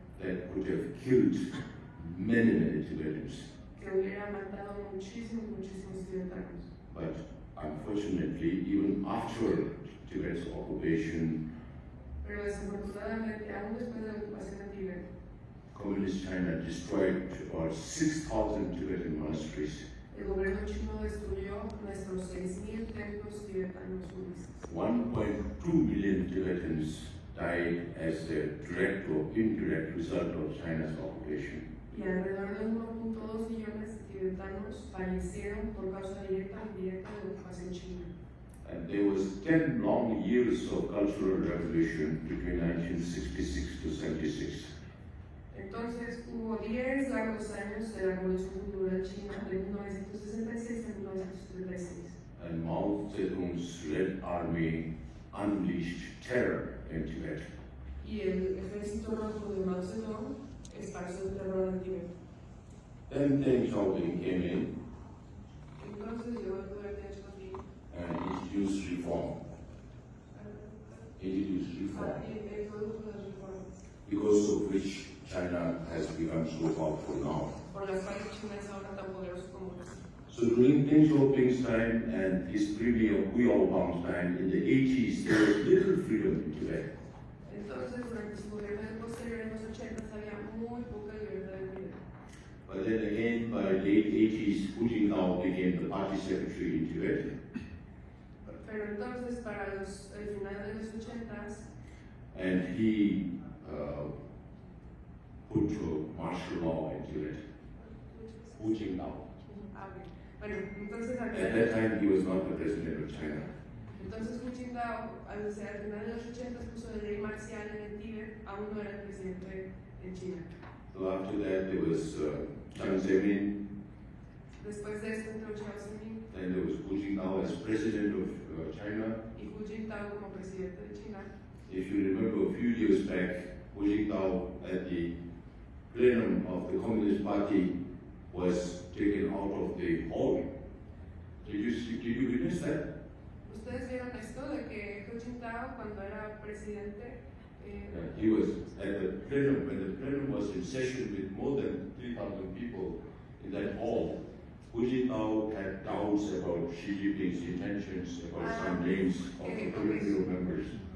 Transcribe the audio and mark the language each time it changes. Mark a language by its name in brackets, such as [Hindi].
[English] that could have killed many, many Tibetans. [Spanish] que hubiera matado muchísimos tibetanos. [English] But unfortunately, even after Tibet's occupation, [Spanish] Pero desafortunadamente, aún después de la ocupación de Tíbet, [English] Communist China destroyed about 6,000 Tibetan monasteries. [Spanish] el gobierno chino destruyó nuestros 6,000 templos tibetanos budistas. [English] 1.2 million Tibetans died as a direct or indirect result of China's occupation. [Spanish] Y alrededor de 1,2 millones de tibetanos fallecieron por causa directa o indirecta de la ocupación china. [English] And there was 10 long years of cultural revolution between 1966 to 76. [Spanish] Entonces hubo 10 largos años de la Revolución Cultural China de 1966 a 1976. [English] And Mao Zedong's Red Army unleashed terror in Tibet. [Spanish] Y el ejército rojo de Mao Zedong esparció el terror en Tíbet. [English] Then Deng Xiaoping came in [Spanish] Entonces llegó el poder de Xiaoping [English] and introduced reform. introduced reform, [Spanish] introdujo las reformas, [English] because of which China has become so powerful now. [Spanish] por las cuales China es ahora tan poderoso como es. [English] So during Deng Xiaoping's time and his premier Hu Yaobang's time in the 80s, there was little freedom in Tibet. [Spanish] Entonces, durante su gobierno posterior en los 80 había muy poca libertad de vida. [English] But then again, by the late 80s, Hu Jintao became the party secretary in Tibet. [Spanish] Pero entonces, para el final de los 80s, [English] And he put martial law in Tibet. [Spanish] Hu Jintao. bueno, entonces [English] At that time, he was not the president of China. [Spanish] Entonces Hu Jintao, al final de los 80 puso la ley marcial en el Tíbet, aún no era el presidente en China. [English] So after that, there was Tsering, [Spanish] Después de esto entró Tsering [English] then there was Hu Jintao as president of China. [Spanish] y Hu Jintao como presidente de China. [English] If you remember a few years back, Hu Jintao at the plenum of the Communist Party was taken out of the hall. Did you witness that? [Spanish] ¿Ustedes vieron esto de que Hu Jintao, cuando era presidente, [English] He was at the plenum, when the plenum was in session with more than 3,000 people in that hall, Hu Jintao had doubts about Xi Jinping's intentions, about some names of the political members.